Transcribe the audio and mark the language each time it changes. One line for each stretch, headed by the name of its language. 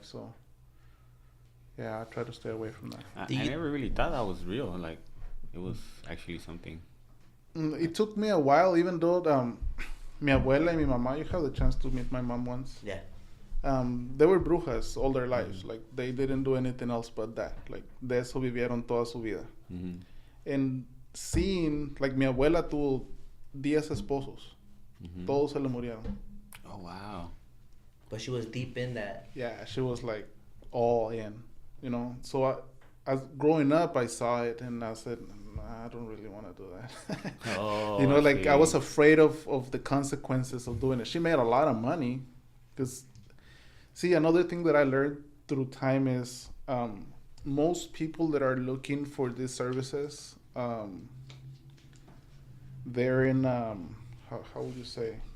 English: So yeah, I try to stay away from that. I never really thought that was real. Like, it was actually something. It took me a while, even though
Spanish: mi abuela
English: and
Spanish: mi mamá,
English: you had the chance to meet my mom once. Yeah. They were brujas all their lives. Like, they didn't do anything else but that. Like,
Spanish: de eso vivieron toda su vida.
English: And seeing, like,
Spanish: mi abuela tuvo 10 esposos. Todos se le murieron.
English: Oh, wow. But she was deep in that. Yeah, she was, like, all in, you know. So as growing up, I saw it, and I said, I don't really want to do that. You know, like, I was afraid of the consequences of doing it. She made a lot of money. Because, see, another thing that I learned through time is most people that are looking for these services, they're in, how would you say?